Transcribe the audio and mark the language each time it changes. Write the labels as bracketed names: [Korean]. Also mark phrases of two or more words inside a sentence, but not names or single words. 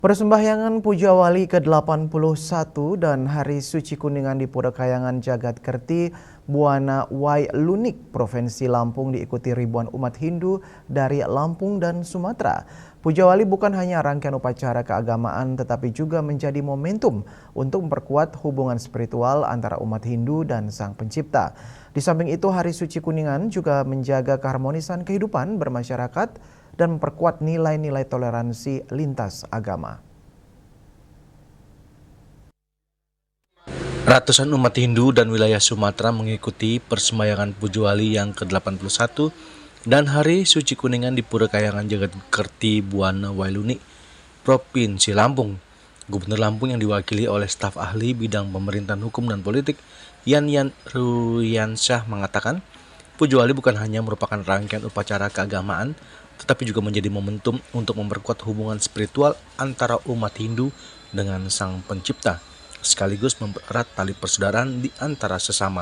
[Indonesian] Persembahyangan Puja Wali ke-81 dan Hari Suci Kuningan di Pura Kayangan Jagat Kerti, Buana Wailunik, Provinsi Lampung diikuti ribuan umat Hindu dari Lampung dan Sumatera. Puja Wali bukan hanya rangkaian upacara keagamaan tetapi juga menjadi momentum untuk memperkuat hubungan spiritual antara umat Hindu dan Sang Pencipta. Di samping itu, Hari Suci Kuningan juga menjaga keharmonisan kehidupan bermasyarakat dan memperkuat nilai-nilai toleransi lintas agama. Ratusan umat Hindu dan wilayah Sumatera mengikuti persembahyangan Puja Wali yang ke-81 dan Hari Suci Kuningan di Pura Kayangan Jagat Kerti, Buana Wailunik, Provinsi Lampung. Gubernur Lampung yang diwakili oleh staf ahli bidang pemerintahan hukum dan politik, Yan Ruyansyah, mengatakan Puja Wali bukan hanya merupakan rangkaian upacara keagamaan, tetapi juga menjadi momentum untuk memperkuat hubungan spiritual antara umat Hindu dengan Sang Pencipta, sekaligus mempererat tali persaudaraan di antara sesama.